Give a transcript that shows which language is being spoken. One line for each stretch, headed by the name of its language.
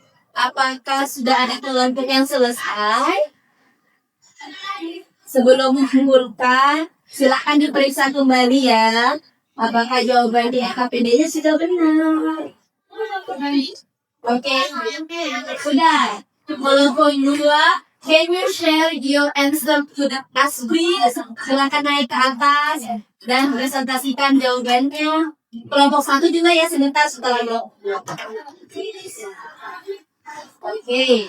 Indonesian: Apakah sudah ada kelompok yang selesai? Sebelum mengumpulkan, silakan diperiksa kembali ya. Apakah jawaban di LKPD-nya sudah benar? Oke, sudah. Kelompok 2,
English: can you share your answer to the class please?
Indonesian: Silakan naik ke atas dan presentasikan jawabannya. Kelompok 1 juga ya sebentar setelah Oke.